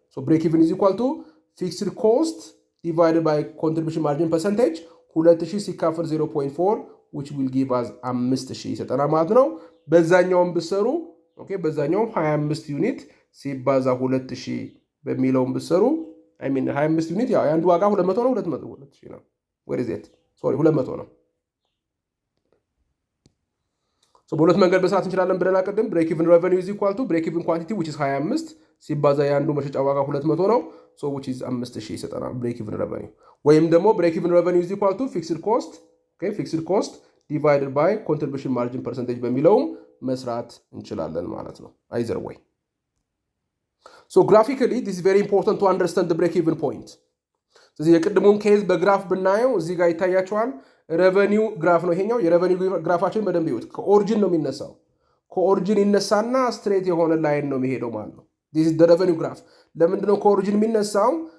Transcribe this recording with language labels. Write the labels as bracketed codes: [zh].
[en] So break even is equal to fixed cost divided by contribution margin percentage [am] 2000 ሲካፈል 0.4 [en] which will give us [am] 5000 ይሰጠናል ማለት ነው። በዛኛውም ብሰሩ ኦኬ በዛኛውም 25 ዩኒት ሲባዛ 2000 በሚለውም ብሰሩ አይ ሚን 25 ዩኒት ያው አንዱ ዋጋ 200 ነው 2000 ነው። [en] where is it? sorry 200 ነው። [am] ሶ በሁለት መንገድ መስራት እንችላለን ብለና ቀደም [en] break even revenue is equal to break even quantity which is 25 [am] ሲባዛ የአንዱ መሸጫ ዋጋ 200 ነው። [en] so which is 5000 ይሰጠናል break even revenue። ወይም ደግሞ break even revenue is equal to fixed cost okay fixed cost divided by contribution margin percentage [am] በሚለውም መስራት እንችላለን ማለት ነው። [en] either way. So graphically this is very important to understand the break even point. [am] ስለዚህ የቅድሙን ኬዝ በግራፍ ብናየው እዚህ ጋር ይታያቸዋል። ሬቨኒው ግራፍ ነው ይሄኛው። የሬቨኒው ግራፋችን በደንብ ይዩት። ከኦሪጂን ነው የሚነሳው። ከኦሪጂን ይነሳና ስትሬት የሆነ ላይን ነው የሚሄደው ማለት ነው። [en] this is the revenue graph። [am] ለምንድን ነው ከኦሪጂን የሚነሳው?